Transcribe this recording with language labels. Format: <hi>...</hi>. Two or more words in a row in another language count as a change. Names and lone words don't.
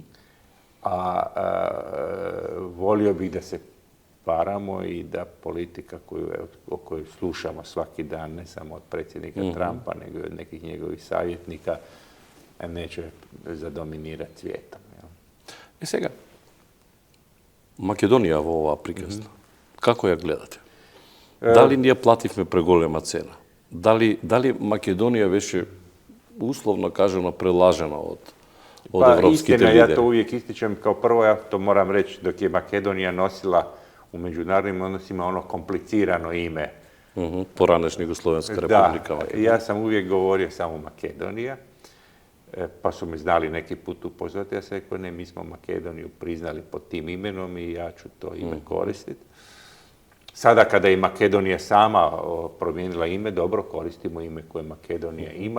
<hr>Volio bih da se varamo i da politika o kojoj slušamo svaki dan, ne samo od predsjednika Trumpa, nego i od nekih njegovih savjetnika, neće zadominirati svijetom.</hr> <mk>I сега, Македонија во ова приказна, како ја гледате? Дали ние плативме преголема цена? Дали Македонија беше условно кажано прелажена од европските istina, лидери?</mk> <hr>ja to uvijek ističem kao prvo, ja to moram reći, dok je Makedonija nosila u međunarodnim odnosima ono komplicirano ime.</hr> <mk>Поранешна Југословенска република.</mk> <hr>Da, ja sam uvijek govorio samo Makedonija, pa su me znali neki put upozoriti. Ja sam rekao, ne, mi smo Makedoniju priznali pod tim imenom i ja ću to ime koristiti. Sada kada je Makedonija sama promijenila ime, dobro, koristimo ime koje Makedonija ima.</hr>